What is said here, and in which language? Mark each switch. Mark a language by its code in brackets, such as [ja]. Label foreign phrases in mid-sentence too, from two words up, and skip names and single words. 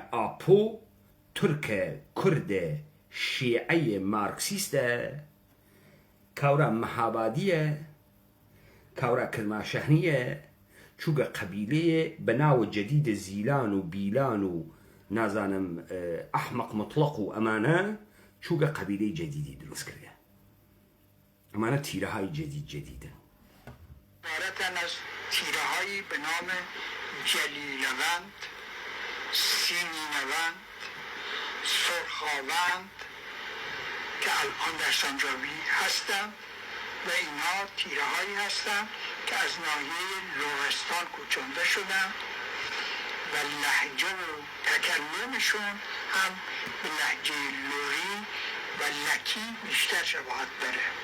[sdh] ئاپۆ تورکە، کوردە، شیعەیە، مارکسیستە، کاورا مەهابادیە، کاورا کرماشەهنیە، چووگە قەبیلەیە بە ناوە جەدیدە زیلان و بیلان و نازانم ئەحمەق مطلق و ئەمانە، چووگە قەبیلەی جەدیدی دروست کردە. ئەمانە تیرەهای جەدیدن. [fa] عبارتن از تیره‌هایی به نام جلیلوند، سیمینوند، سرخاوند که الان در سنجابی هستند و اینها تیره‌هایی هستند که از ناحیه لرستان کوچنده شدند و لهجه و تکلمشون هم به لهجه لری و لکی بیشتر شباهت داره.